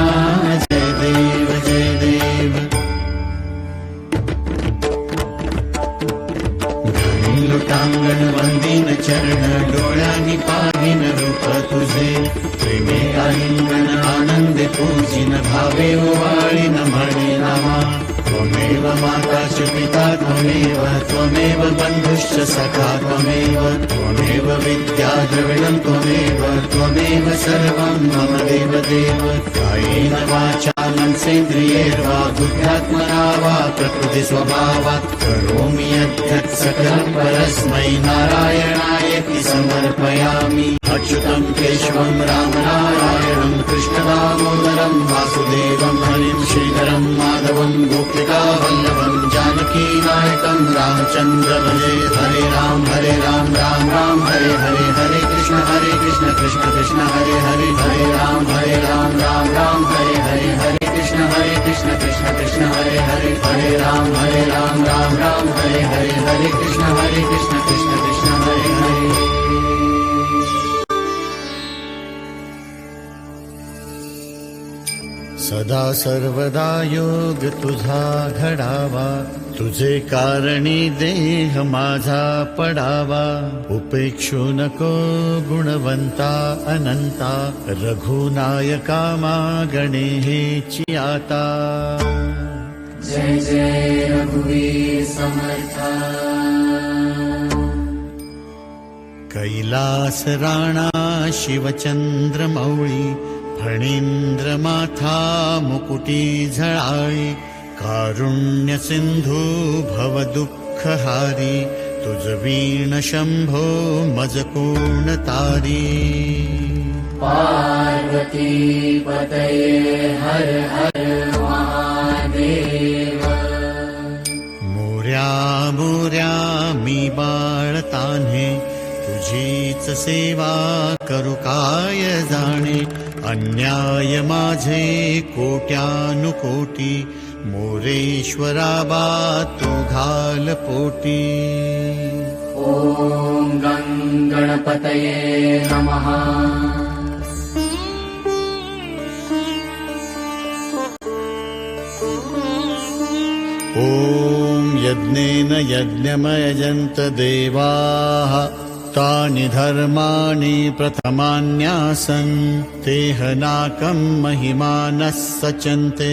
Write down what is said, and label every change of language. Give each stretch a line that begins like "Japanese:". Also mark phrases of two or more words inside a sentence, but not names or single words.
Marathi: जय देव जय देव. लुटांगण वंदीन चरण, डोळ्यांनी पाहिन रूप तुझे, प्रेमे आलिंगन आनंदे पूजिन, भावे ओवाळीन म्हणे नामा.
Sanskrit: त्वमेव माताच पिता त्वमेव, त्वमेव बंधुश्च सखा त्वमेव, त्वमेव विद्या द्रविणं त्वमेव, त्वमेव सर्वं मम देव देव. कायेन वाचा मनसेन्द्रियैर्वा बुद्ध्यात्मना वा प्रकृति स्वभावात्, करोमि यद्यत् सकलं परस्मै नारायणायेति समर्पयामि. अच्युतं केशवं रामनारायणं कृष्णदामोदरं वासुदेवं हरिं श्रीधरं माधवं गोपिका वल्लभं जानकीनायकं रामचन्द्र भजे. हरे राम राम राम हरे हरे, हरे कृष्ण कृष्ण कृष्ण हरे हरे, हरे राम राम हरे हरे, हरे कृष्ण कृष्ण कृष्ण हरे हरे, हरे राम राम हरे हरे, हरे कृष्ण कृष्ण कृष्ण हरे हरे.
Marathi: सदा सर्वदा योग तुझा घडावा, तुझे कारणी देह माझा पडावा. उपेक्षू नको गुणवंता अनंता, रघुनायका मागणे हेची आता. जय जय रघुवीर समर्था. कैलास राणा शिवचंद्र मौळी, फणींद्र माथा मुकुटी झळाळी, कारुण्य सिंधू भव दुःख हारी, तुझ वीण शंभो मज कोण तारी.
Sanskrit: पार्वती पतये हर हर महादेव.
Marathi: मोर्या मोर्या मी बाळ तान्हे, तुझीच सेवा करू काय जाणे. अन्याय माझे कोट्यानुकोटी, मोरेश्वरा बा तू घाल पोटी.
Sanskrit: ओम गं गणपतये नमः. ओम यज्ञेन यज्ञमयजन्त देवाः, तानि धर्माणि प्रथमान्यासन्, तेहनाकं महिमानः सचन्ते.